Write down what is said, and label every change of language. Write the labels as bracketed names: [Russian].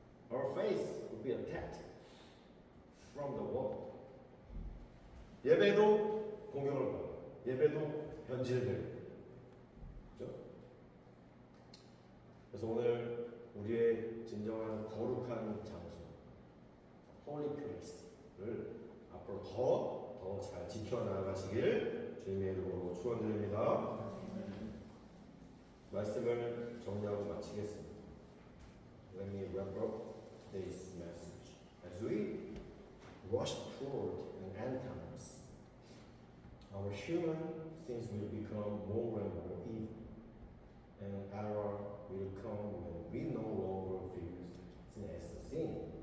[English] Our faith will be attacked from the world. [Korean] 예배도 공격을 받고, 예배도 변질돼요. 그렇죠? 그래서 오늘 우리의 진정한 거룩한 장소, holy place를 앞으로 더 잘 지켜나가시길 주님의 이름으로 축원드립니다. 말씀을 정리하고 마치겠습니다. [English] Let me wrap up today's message. we rush toward an end times, our human things will become more and more evil, and error will come when we no longer view sin as a sin.